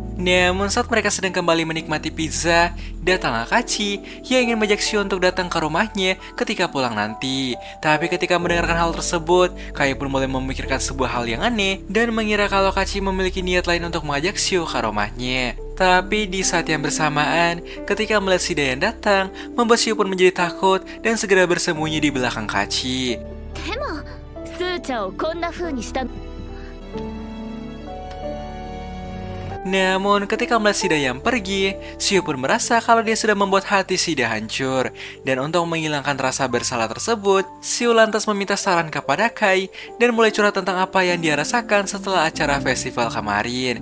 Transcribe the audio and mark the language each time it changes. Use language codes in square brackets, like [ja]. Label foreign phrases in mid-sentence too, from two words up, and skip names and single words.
[id] Namun saat mereka sedang kembali menikmati pizza, datanglah Kachi yang ingin mengajak Shio untuk datang ke rumahnya ketika pulang nanti. Tapi ketika mendengarkan hal tersebut, Kai pun mulai memikirkan sebuah hal yang aneh dan mengira kalau Kachi memiliki niat lain untuk mengajak Shio ke rumahnya. Tapi di saat yang bersamaan, ketika melihat Shida yang datang, membuat Shio pun menjadi takut dan segera bersembunyi di belakang Kachi. [ja] でもスーチャをこんな風にした [id] Namun ketika melihat Shida yang pergi, Shio pun merasa kalau dia sudah membuat hati Shida hancur. Dan untuk menghilangkan rasa bersalah tersebut, Shio lantas meminta saran kepada Kai dan mulai curhat tentang apa yang dia rasakan setelah acara festival kemarin.